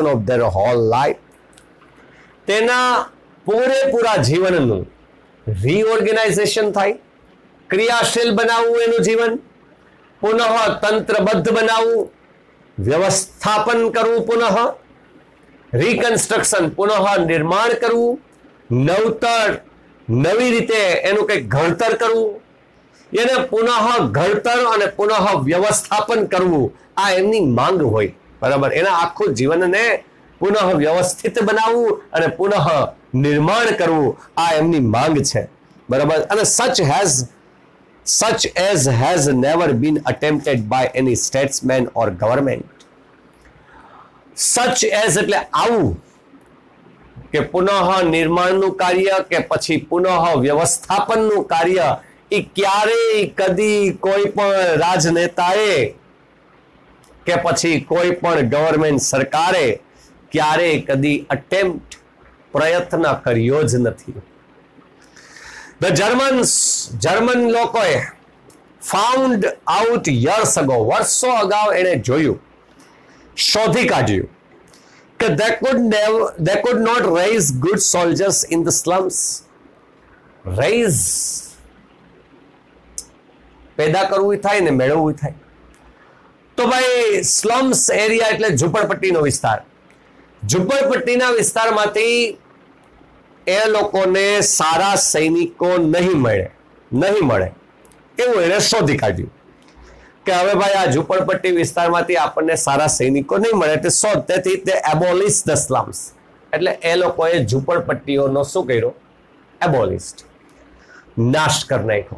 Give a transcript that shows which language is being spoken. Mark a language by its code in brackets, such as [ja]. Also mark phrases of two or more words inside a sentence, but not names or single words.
[en] of their whole life, [gu] તેના પૂરેપૂરા જીવનનું રીઓર્ગેનાઇઝેશન થાય, ક્રિયાશીલ બનાવવું એનું જીવન, પુનઃ તંત્રબદ્ધ બનાવવું, વ્યવસ્થાપન કરવું, પુનઃ રીકન્સ્ટ્રક્શન, પુનઃ નિર્માણ કરવું, નવતર નવી રીતે એનું કંઈક ઘડતર કરવું, એને પુનઃ ઘડતર અને પુનઃ વ્યવસ્થાપન કરવું, આ એમની માંગ હોય, બરાબર. એના આખું જીવનને પુનઃ વ્યવસ્થિત બનાવવું અને પુનઃ નિર્માણ કરવું, આ એમની માંગ છે, બરાબર. [en] અને such as has never been attempted by any statesman or government. such as [gu] એટલે આવું, કે પુનઃ નિર્માણનું કાર્ય કે પછી પુનઃ વ્યવસ્થાપનનું કાર્ય એ ક્યારેય કદી કોઈ પણ રાજનેતાએ કે પછી કોઈ પણ ગવર્મેન્ટ સરકારે ક્યારેય કદી અટેમ્પ્ટ, પ્રયત્ન કર્યો જ નથી. ધ જર્મન લોકોએ [en] found out years ago, [gu] વર્ષો અગાઉ એને જોયું, શોધી કાઢ્યું કે [en] they could not raise good soldiers in the slums. [gu] raise પેદા કરવું થાય ને મેળવવું થાય, તો ભાઈ [en] slums area [gu] એટલે ઝૂંપડપટ્ટીનો વિસ્તાર, ઝૂંપડપટ્ટીના વિસ્તારમાંથી એ લોકોને સારા સૈનિકો નહીં મળે એવું એને શોધી કાઢ્યું કે હવે ભાઈ આ ઝૂંપડપટ્ટી વિસ્તારમાંથી આપણને સારા સૈનિકો નહીં મળે, એટલે તેથી તે [en] abolish the slums, [gu] એટલે એ લોકોએ ઝૂંપડપટ્ટીઓનો શું કર્યો, એબોલિસ્ટ, નાશ કરી નાખ્યો.